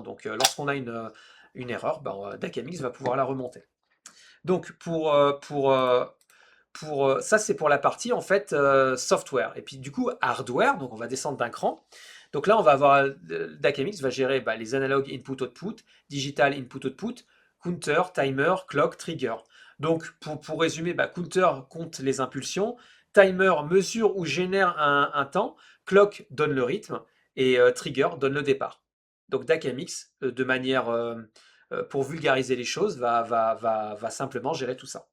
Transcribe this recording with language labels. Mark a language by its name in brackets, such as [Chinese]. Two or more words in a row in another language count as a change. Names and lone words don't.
[French] Donc lorsqu'on a une erreur, bah, DAC-MX va pouvoir la remonter. Donc ça, c'est pour la partie en fait software. Et puis du coup, hardware, donc on va descendre d'un cran. Donc là, on va avoir DAC-MX va gérer bah, les analogues [English] input-output, digital input-output, counter, timer, clock, trigger. [French] Donc pour résumer, bah, counter compte les impulsions, timer mesure ou génère un temps, clock donne le rythme et trigger donne le départ. Donc DAC-MX, de manière pour vulgariser les choses, va simplement gérer tout ça.